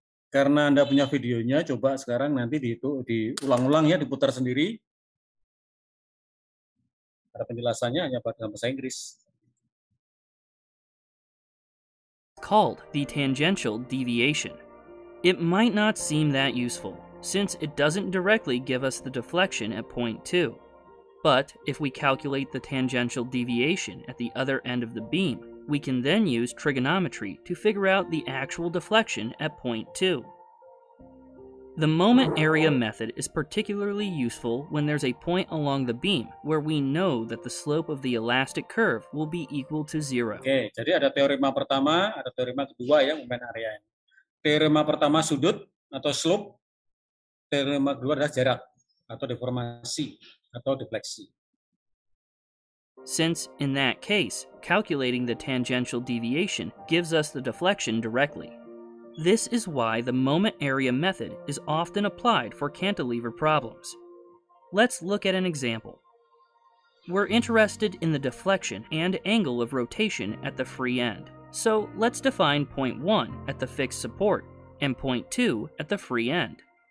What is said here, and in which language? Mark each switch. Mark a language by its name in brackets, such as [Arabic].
[Indonesian] Karena Anda punya videonya, coba sekarang nanti diulang-ulang ya, diputar sendiri. Ada penjelasannya hanya pada bahasa Inggris. [English] called the tangential deviation. It might not seem that useful, since it doesn't directly give us the deflection at point 2. But if we calculate the tangential deviation at the other end of the beam, we can then use trigonometry to figure out the actual deflection at point 2. The moment area method is particularly useful when there's a point along the beam where we know that the slope of the elastic curve will be equal to 0. [Indonesian] Oke, jadi ada teorema pertama, ada teorema kedua ya, momen area. Teorema pertama sudut atau slope, teorema kedua adalah jarak atau deformasi atau defleksi. [English] Since, in that case, calculating the tangential deviation gives us the deflection directly. This is why the moment area method is often applied for cantilever problems. Let's look at an example. We're interested in the deflection and angle of rotation at the free end, so let's define point 1 at the fixed support and point 2 at the free end.